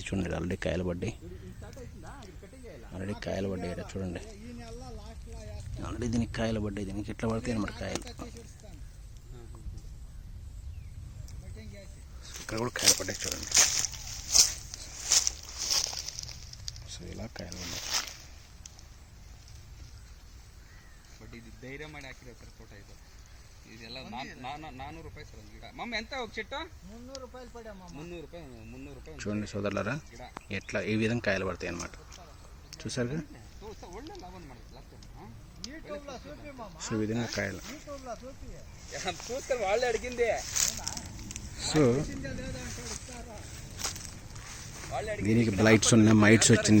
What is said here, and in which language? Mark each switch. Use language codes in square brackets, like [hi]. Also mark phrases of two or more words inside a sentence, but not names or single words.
[te] చూడండి ఆల్రెడీ కాయలు పడ్డాయి చూడండి. ఆల్రెడీ దీనికి కాయలు పడ్డాయి. దీనికి ఎట్లా పడతాయి అన్నమాట కాయలు. ఇక్కడ కూడా కాయలు పడ్డాయి చూడండి. సో ఇలా కాయలు ఉన్నాయి. [kn] ಇದು ಧೈರ್ಯ ಮಾಡಿ ಹಾಕಿರೋ ತೋಟ ಇದು. ಇದೆಲ್ಲ 400 ರೂಪಾಯಿ ಸರ್ ಗಿಡ. ಮಮ್ಮ ಎಂತ [te] ఒక చెట్టు 300 రూపాయలు పడమ్మా. 300 రూపాయలు. చూడండి సోదరులారా ఎట్లా ఈ విధంగా కాయలు పడతాయి అన్నమాట. చూసారుగా, సో ఈ విధంగా కాయలు. చూస్తారు వాళ్ళే అడిగింది. సో దీనికి బ్లైట్స్ ఉన్నాయి, మైట్స్ వచ్చింది.